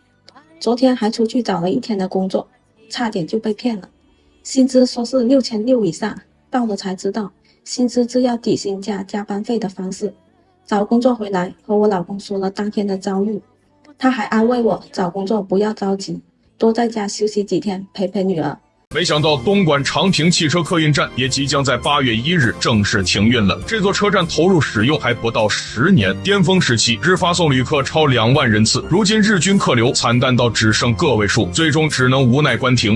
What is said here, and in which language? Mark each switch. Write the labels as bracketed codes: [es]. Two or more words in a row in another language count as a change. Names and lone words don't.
[zh] 昨天還出去找了1天的工作，差點就被騙了，薪資說是6600以上，到了才知道，薪資只要底薪加加班費的方式。找工作回來和我老公說了當天的遭遇，他還安慰我找工作不要着急，多在家休息幾天陪陪女兒。沒想到東莞長平汽車客運站也即將在8月1日正式停運了。這座車站投入使用還不到10年，巔峰時期日發送旅客超2萬人次，如今日均客流慘淡到只剩個位數，最終只能無奈關停。